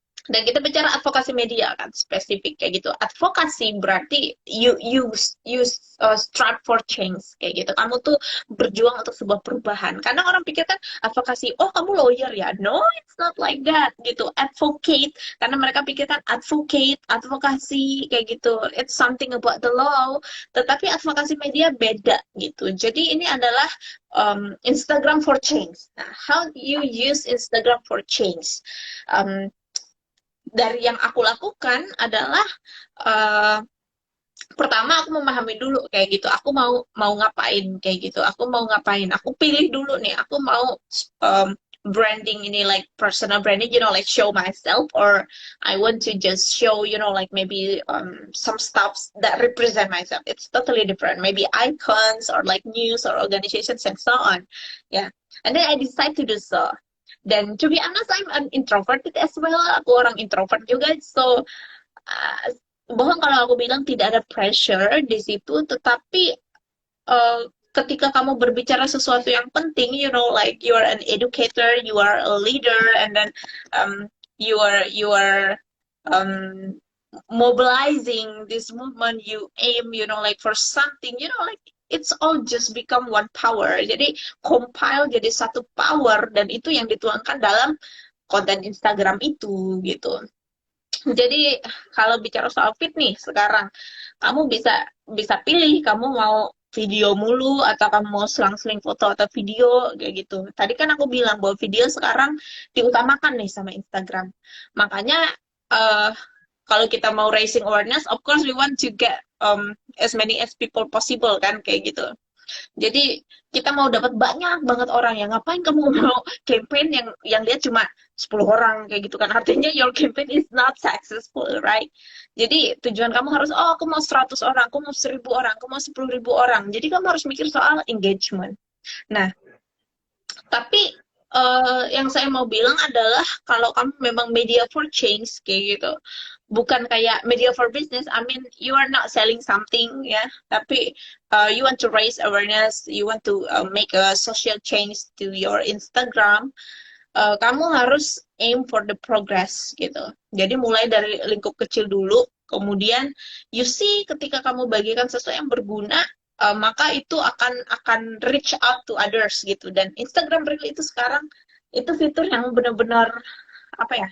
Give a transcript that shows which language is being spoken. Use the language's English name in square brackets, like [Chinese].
[Indonesian] Dan kita bicara advokasi media kan spesifik kayak gitu. Advokasi berarti [English] you strive for change [Indonesian] kayak gitu. Kamu tuh berjuang untuk sebuah perubahan. Karena orang pikir kan advokasi, oh kamu lawyer ya. [English] No, it's not like that [Indonesian] gitu. Advocate, karena mereka pikirkan advocate, advokasi kayak gitu. [English] It's something about the law. [Indonesian] Tetapi advokasi media beda gitu. Jadi ini adalah Instagram for change. [English] Nah, how you use Instagram for change? [Indonesian] Um, dari yang aku lakukan adalah uh, pertama aku memahami dulu kayak gitu, aku mau mau ngapain kayak gitu, aku mau ngapain, aku pilih dulu nih, aku mau branding ini [English] like personal branding, you know, like show myself, or I want to just show, you know, like maybe some stuff that represent myself. It's totally different, maybe icons or like news or organizations and so on, yeah. And then I decide to do so. Dan to be honest, I'm an introverted as well. [Indonesian] Aku orang introvert juga. So, uh, bohong kalau aku bilang tidak ada pressure di situ. Tetapi ketika kamu berbicara sesuatu yang penting, [English] you know, like you are an educator, you are a leader, and then you are um, mobilizing this movement, you aim, you know, like for something, you know, like it's all just become one power. [Indonesian] Jadi compile jadi satu power, dan itu yang dituangkan dalam konten Instagram itu gitu. Jadi kalau bicara soal fit nih sekarang, kamu bisa bisa pilih kamu mau video mulu atau kamu mau selang-seling foto atau video kayak gitu. Tadi kan aku bilang bahwa video sekarang diutamakan nih sama Instagram. Makanya uh, kalau kita mau raising [English] awareness, of course we want to get as many as people possible [Indonesian] kan kayak gitu. Jadi kita mau dapat banyak banget orang, yang ngapain kamu mau campaign yang lihat cuma 10 orang kayak gitu kan, artinya [English] your campaign is not successful, right? [Indonesian] Jadi tujuan kamu harus, oh aku mau 100 orang, aku mau 1000 orang, aku mau 10.000 orang. Jadi kamu harus mikir soal engagement. Nah, tapi yang saya mau bilang adalah kalau kamu memang media for change kayak gitu, bukan kayak media for business. [English] I mean, you are not selling something ya, tapi you want to raise awareness, you want to make a social change to your Instagram. [Indonesian] Kamu harus [English] aim for the progress [Indonesian] gitu. Jadi mulai dari lingkup kecil dulu, kemudian you see ketika kamu bagikan sesuatu yang berguna, maka itu akan [English] reach out to others [Indonesian] gitu. Dan Instagram Reel itu sekarang itu fitur yang benar-benar apa ya,